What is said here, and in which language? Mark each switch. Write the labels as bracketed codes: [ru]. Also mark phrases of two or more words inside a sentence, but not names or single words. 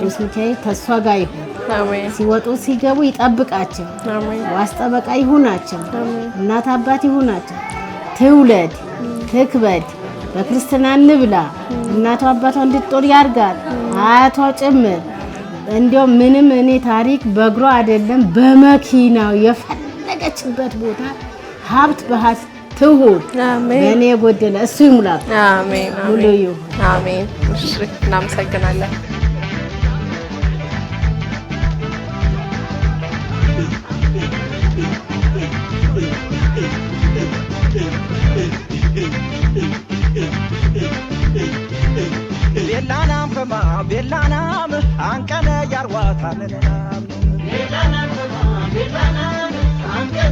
[am] ቅዱስ ሚካኤል ተስፋ ጋር ይሁን። አሜን። ሲወጡ ሲገቡ ይጠብቃቸው። አሜን። ዋስ ጠበቃ ይሁናቸው። እናት አባት ይሁናቸው። ትውለድ ትክበድ፣ በክርስትና እንብላ። እናቷ አባቷ እንድትጦር ያርጋል፣ አያቷ ጭምር። እንዲያው ምንም እኔ ታሪክ በእግሯ አይደለም በመኪናው የፈለገችበት ቦታ ሀብት በሀብት ትሁን። አሜን። በእኔ የጎደለ እሱ ይሙላ። አሜን። ሙሉ ይሁን። አሜን። እሺ፣ እናመሰግናለን። ቤላናም ፈማ ቤላናም አንቀነ ያርዋታንናም ቤላናም ፈማ ቤላናም አንቀነ